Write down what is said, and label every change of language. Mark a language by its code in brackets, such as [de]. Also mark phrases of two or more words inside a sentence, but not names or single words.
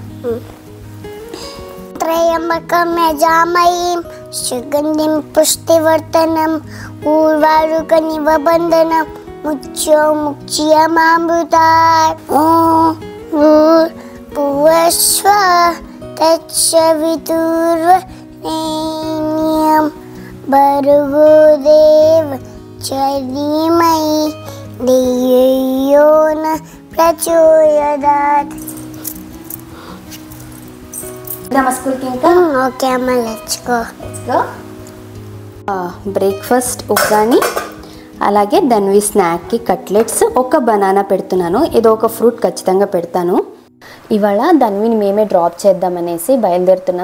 [sa] త్రయంబకం యజామహీం సుగంధిం పుష్టివర్ధనం ఊర్వారుకమివ బంధనం ముచ్యమామృతాత్. ఓం భూర్భువస్వః తత్సవితుర్వరేణ్యం नीयम भर्गोदेव धीमहि धियो न प्रचोदयात्. [te] స్కూల్కి ఇంకా ఓకే అమ్మ, [en] let's go. [te] బ్రేక్ఫాస్ట్ ఉగ్గాని, అలాగే ధన్వి స్నాక్కి కట్లెట్స్, ఒక బనానా పెడుతున్నాను. ఏదో ఒక ఫ్రూట్ ఖచ్చితంగా పెడతాను. ఇవాళ ధన్విని మేమే డ్రాప్ చేద్దామనేసి బయలుదేరుతున్నాం.